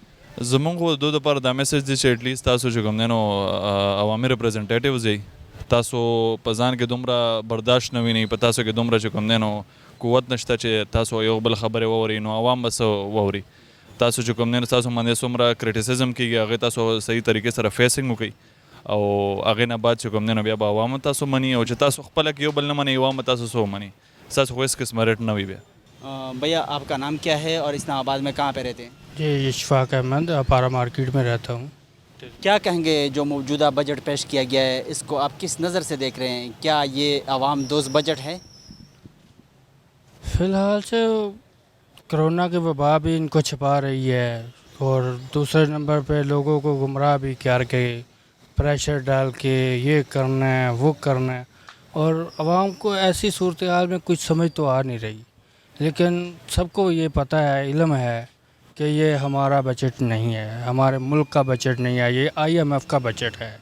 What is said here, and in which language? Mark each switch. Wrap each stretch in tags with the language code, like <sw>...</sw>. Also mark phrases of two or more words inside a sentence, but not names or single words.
<ps>زمونږ خو د دوی دپاره دا میسج دی چې اټلیسټ تاسو چې کوم دی نو عوامي ریپرزنټیټیوز یئ، تاسو په ځان کې دومره برداشت نه وینئ، په تاسو کې دومره چې کوم دی نو قوت نشته چې تاسو یو بل خبرې واورئ نو عوام به څه واوري، تاسو چې کوم دی نو تاسو باندې څومره کریټیسزم کېږي هغې تاسو صحیح طریقې سره فیسنګ وکړئ او هغې نه بعد چې کوم دی نو بیا به عوام تاسو مني او چې تاسو خپله کې یو بل نه منئ عوام تاسو څه ومني، ستاسو خو هېڅ قسمه ریټ نه وي. بیا</ps> <ur>بھیا آپ کا نام کیا ہے اور اسلام آباد میں کہاں پہ رہتے ہیں؟ جی اشفاق احمد، پارا مارکیٹ میں رہتا ہوں. کیا کہیں گے جو موجودہ بجٹ پیش کیا گیا ہے اس کو آپ کس نظر سے دیکھ رہے ہیں؟ کیا یہ عوام دوست بجٹ ہے؟ فی الحال سے کرونا کی وبا بھی ان کو چھپا رہی ہے اور دوسرے نمبر پہ لوگوں کو گمراہ بھی کر کے پریشر ڈال کے یہ کرنا ہے وہ کرنا ہے اور عوام کو ایسی صورتحال میں کچھ سمجھ تو آ نہیں رہی، لیکن سب کو یہ پتہ ہے، علم ہے کہ یہ ہمارا بجٹ نہیں ہے، ہمارے ملک کا بجٹ نہیں ہے، یہ IMF کا بجٹ ہے.</ur>